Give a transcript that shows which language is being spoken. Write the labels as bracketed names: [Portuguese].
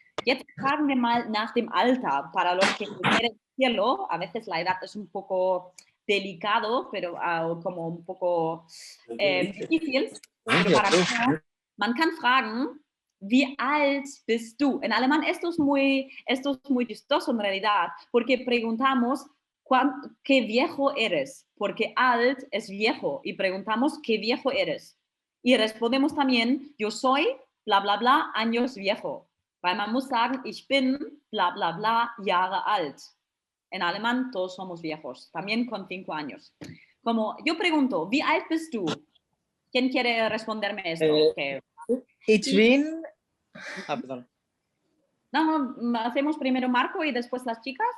[German] Jetzt fragen wir mal nach dem Alter. [Spanish] Para los que quieren decirlo, a veces la edad es un poco delicado, pero como un poco difícil. Pero para mí no. [German] Man kann fragen, wie alt bist du? [Spanish] En alemán esto es muy chistoso en realidad, porque preguntamos qué viejo eres, porque alt es viejo y preguntamos qué viejo eres. Y respondemos también, yo soy bla bla bla años viejo. [German] Weil man muss sagen, ich bin bla bla bla Jahre alt. [Spanish] En alemán todos somos viejos, también con 5 años. Como yo pregunto, [German] ¿wie alt bist du? [Spanish] ¿Quién quiere responderme esto? [German] Ich bin... [Spanish] perdón. No, hacemos primero Marco y después las chicas.